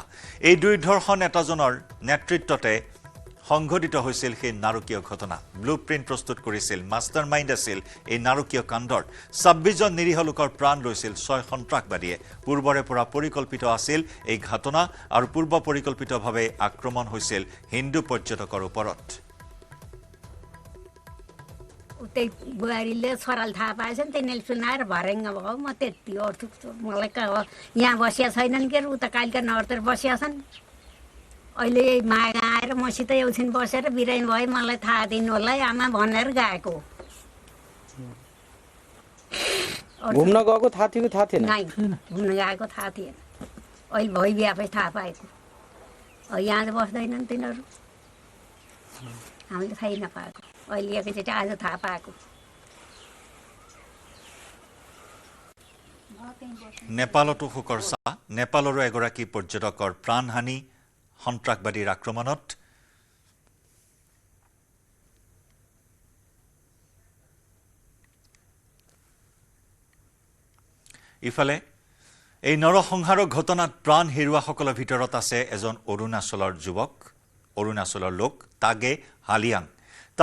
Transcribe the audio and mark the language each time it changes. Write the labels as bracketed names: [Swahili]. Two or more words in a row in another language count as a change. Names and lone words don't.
[Assamese] এই দুৰ্ধৰ্ষ নেতাজনৰ নেতৃত্বতে সংঘটিত হৈছিল সেই নাৰকীয় ঘটনা। [English] blue print [Assamese] প্ৰস্তুত কৰিছিল, [English] master mind [Assamese] আছিল এই নাৰকীয় কাণ্ডৰ। 26জন নিৰীহ লোকৰ প্ৰাণ লৈছিল 6 সন্ত্ৰাসবাদীয়ে। পূৰ্বৰে পৰা পৰিকল্পিত আছিল এই ঘটনা আৰু পূৰ্ব পৰিকল্পিতভাৱে আক্ৰমণ হৈছিল হিন্দু পৰ্যটকৰ ওপৰত। [Nepali] उतै बुहारीले छोराले थाहा पाएछ नि त्यहाँनिर सुनाएर भरेङ्ग भयो। म त्यति अर्थु मलाई यहाँ बसिया छैनन् के उता कालिका नगरतिर बसिया छन्। अहिले मागा आएर मसित एकछिन बसेर बिरामी भयो, मलाई थाहा दिनु होला आमा भनेर गएको। घुम्न गएको थाहा थियो कि थाहा थिएन? नाइ, घुम्न गएको थाहा थिएन। अहिले भइबिएपछि थाहा पाएको। यहाँ बस्दैनन् तिनीहरू, हामीले थाहै नपाएको। अहिले एकैचोटि आज थाहा पाएको। [Assamese] নেপালতো শোকৰ ছাঁ। নেপালৰো এগৰাকী পৰ্যটকৰ প্ৰাণহানি সন্ত্ৰাসবাদীৰ আক্ৰমণত। ইফালে এই নৰসংহাৰৰ ঘটনাত প্ৰাণ হেৰুৱাসকলৰ ভিতৰত আছে এজন অৰুণাচলৰ যুৱক, অৰুণাচলৰ লোক তাগে হালিয়াং।